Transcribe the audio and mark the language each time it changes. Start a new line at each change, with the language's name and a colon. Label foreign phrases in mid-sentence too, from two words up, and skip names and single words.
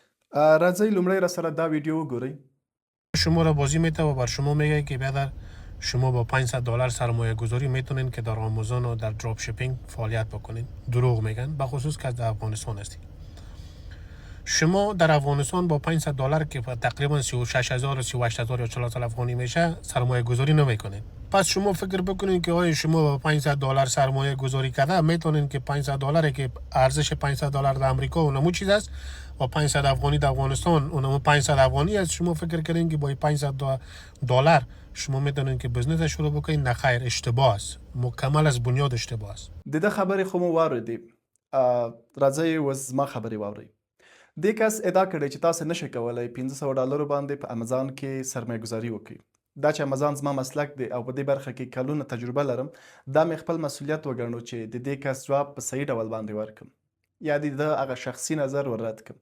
Pashto: راځئ لومړی را سره دا ویدیو وګورئ.
Persian: شما را بازی میته و بر شما میگه که بیادر شما با $500 سرمایه گذاری میتونین که در آمازون و در
English: drop shipping
Persian: فعالیت بکنین. دروغ میگن، به خصوص که در افغانستان هستید. شما در افغانستان با $500 که تقریبا 36,000 و 38,000 یا 40,000 افغانی میشه سرمایه گذاری نمیکنین. پس شما فکر بکنین که آیا شما با $500 سرمایه گذاری کرده میتونین که $500 که ارزش $500 در امریکا اونمو چیز است و 500 افغانی در افغانستان اونمو 500 افغانی است. شما فکر کردین که با $500 شما میتونین که بزنس شروع بکنین. نه خیر، اشتباه است، مکمل از بنیاد اشتباه است.
Pashto: د ده خبرې خو مو واورېدې. راځئ اوس زما خبرې واورئ. دې کس ادعا کړې چې تاسو نشئ کولی $500 باندې په امازان کې سرمایه گذاري وکړئ. دا چې امازان زما مسلک دی او په دې برخه کې کلونه تجربه لرم، دا مې خپل مسؤلیت وګڼو چې د دې کس جواب په صحیح ډول باندې ورکړم یا د ده هغه شخصي نظر ور رد کړم.